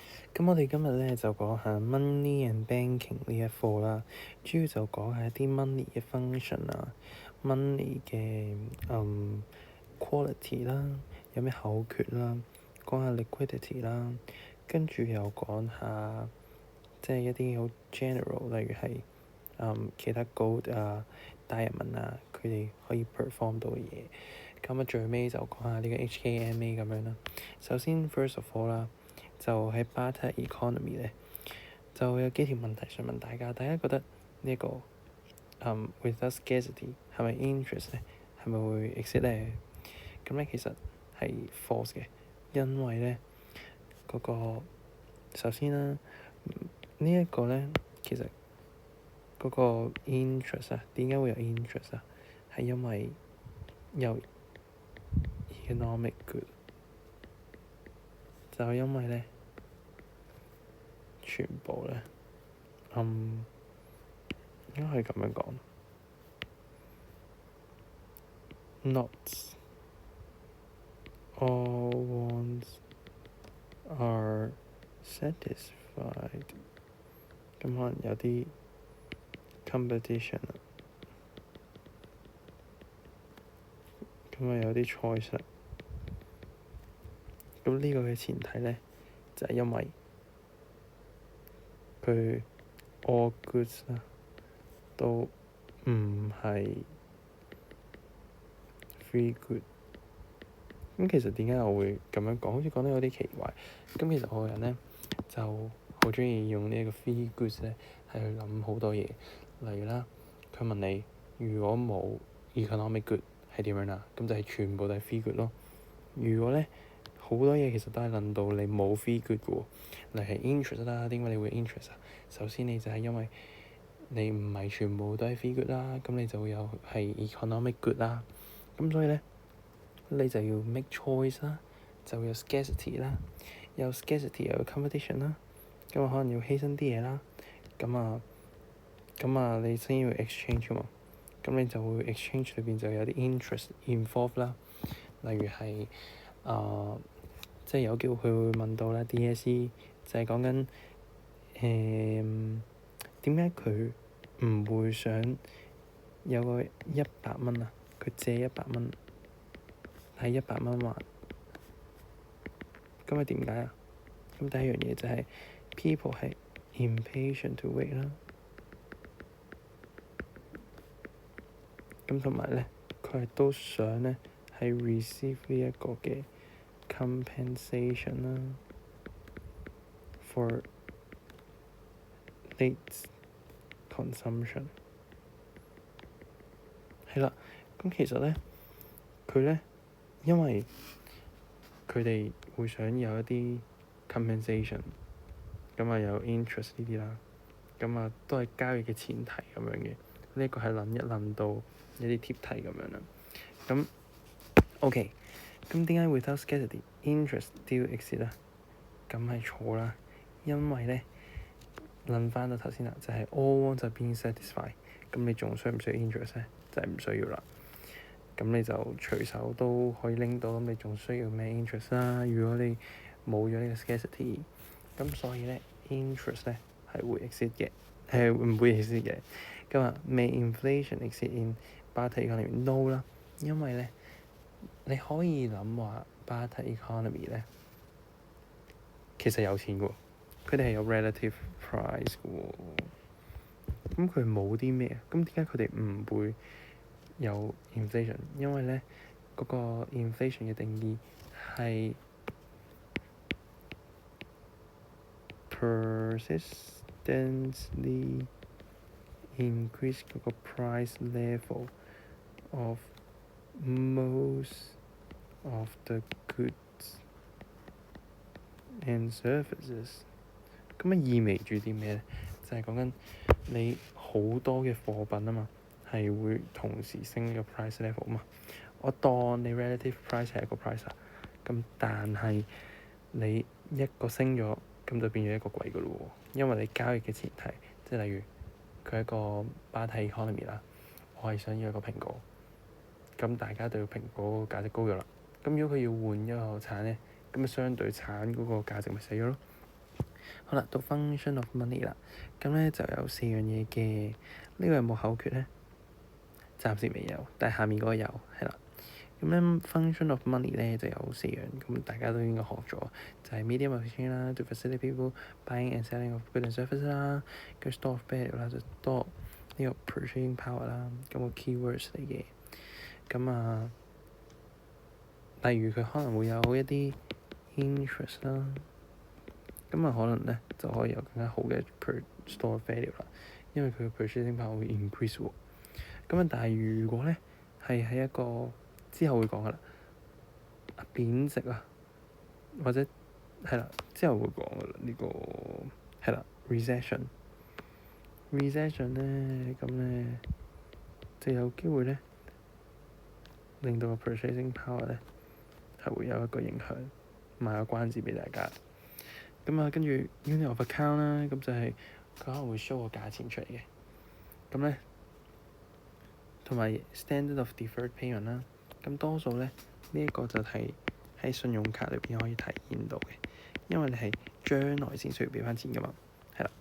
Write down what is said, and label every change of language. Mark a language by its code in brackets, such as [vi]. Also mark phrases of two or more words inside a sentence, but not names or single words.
[yue] 咁我哋今日咧就講下 [en] money and banking [yue] 呢一課啦，主要就講下一啲 money 嘅 function 啊，money 嘅quality 啦，有咩口訣啦，講下 liquidity 啦，跟住又講下即係一啲好 general，例如係其他 gold 啊、diamond 啊，佢哋可以 perform 到嘅嘢。咁啊，最尾就講下呢個 HKMA 咁樣啦。首先 [en] first of all [yue] 啦，就喺 [en] barter economy [yue] 咧，就有幾條問題想問大家。大家覺得呢、這個 [en] without scarcity [yue] 係咪 interest 咧？係咪會 exist 咧？咁咧其實係 false 嘅，因為咧嗰、個首先啦，呢一個咧其實嗰個 interest 啊，點解會有 interest 啊？係因為有 [en] economic good， [yue] 就因為咧全部咧，應該可以咁樣講 [en] ，not all wants are satisfied， [yue] 咁可能有啲 competition 啦，咁啊有啲 choice 啦，咁呢個嘅前提咧就係因為佢 [en] all goods [yue] 啦都唔係 [en] free good。 [yue] 咁其實點解我會咁樣講？好似講得有啲奇怪。咁其實我個人咧就好中意用呢一個 [en] free goods [yue] 咧，係去諗好多嘢。例如啦，佢問你如果冇 [en] economic good [yue] 係點樣啦？咁就係全部都係 [en] free good [yue] 咯。如果咧好多嘢其實都係論到你冇 [en] free good [yue] 嘅喎，例如係 interest 啦，點解你會 interest 啊？首先你就係因為你唔係全部都係 [en] free good [yue] 啦，咁你就會有係 [en] economic good [yue] 啦。咁所以咧，你就要 [en] make choice [yue] 啦，就會有 scarcity 啦，有 scarcity 又有 competition 啦，咁啊可能要犧牲啲嘢啦，咁啊你先要 exchange 嘛，咁你就會 exchange 裏邊就有啲 [en] interest involved [yue] 啦，例如係即係有機會佢會問到啦 DSE 就係講緊點解佢唔會想有個100蚊啊？佢借100蚊。係100蚊還，咁係點解啊？咁第一樣嘢就係 people 係 [en] impatient to wait [yue] 啦。咁同埋咧，佢係都想咧係 receive 呢一個嘅 compensation 啦 ， [en] for late consumption。 [yue] 係啦，咁其實咧，佢咧因為佢哋會想有一啲 compensation，咁啊有 interest 呢啲啦，咁啊都係交易嘅前提咁樣嘅。呢個係諗一諗到一啲貼題咁樣啦。咁 OK，咁點解 [en] without scarcity interest still exist [yue] 啊？咁係錯啦，因為咧諗翻到頭先啦，就係 [en] all wants are being satisfied。 [yue] 咁你仲需唔需要 interest 咧？就係唔需要啦。咁你就隨手都可以拎到，咁你仲需要咩 interest 啦？如果你冇咗呢個 scarcity，咁所以咧 interest 咧係會 exist 嘅，係唔會 exist 嘅。咁啊 ， [en] may inflation exist in barter economy no [yue] 啦，因為咧你可以諗話 [en] barter economy [yue] 咧其實有錢嘅喎，佢哋係有 [en] relative price [yue] 嘅喎。咁佢冇啲咩啊？咁點解佢哋唔會有 inflation？因為咧嗰個 inflation 嘅定義係 [en] persistently increase [yue] 嗰個 [en] price level of most of the goods and services。 [yue] 咁啊意味住啲咩咧？就係講緊你好多嘅貨品啊嘛，係會同時升個 [en] price level [yue] 啊嘛。我當你 [en] relative price [yue] 係一個 price 啊，咁但係你一個升咗，咁就變咗一個貴嘅咯喎。因為你交易嘅前提，即係例如佢係一個 [en] barter economy [yue] 啦，我係想要一個蘋果，咁大家對蘋果個價值高咗啦。咁如果佢要換一個橙咧，咁啊相對橙嗰個價值咪死咗咯。好啦，到 [en] function of money [yue] 啦，咁咧就有4樣嘢嘅。呢個有冇口訣咧？暫時未有，但係下面嗰個有，係啦。咁咧 [en] function of money [yue] 咧就有4樣，咁大家都應該學咗，就係 [en] medium of exchange [yue] 啦， [en] to facilitate people buying and selling of goods and services [yue] 啦，跟住 [en] store of value [yue] 啦，就 store 呢個 [en] purchasing power [yue] 啦，咁個 keywords 嚟嘅。咁例如佢可能會有一啲 interest 啦，咁可能咧就可以有更加好嘅 [en] per store value [yue] 啦，因為佢嘅 [en] purchasing power [yue] 會 increase 喎。但係如果咧係喺一個之後會講噶啦，貶值啊，或者係啦，之後會講噶啦，呢個係啦 recession 咧，咁咧就有機會咧令到個 [en] purchasing power [yue] 咧係會有一個影響，賣個關子俾大家。跟住 unit of account 啦，咁就係佢可能會 show 個價錢出嚟嘅。咁咧同埋 [en] standard of deferred payment [yue] 啦，咁多數咧呢一個就係喺信用卡裏邊可以體現到嘅，因為你係將來先需要俾翻錢噶嘛，係啦。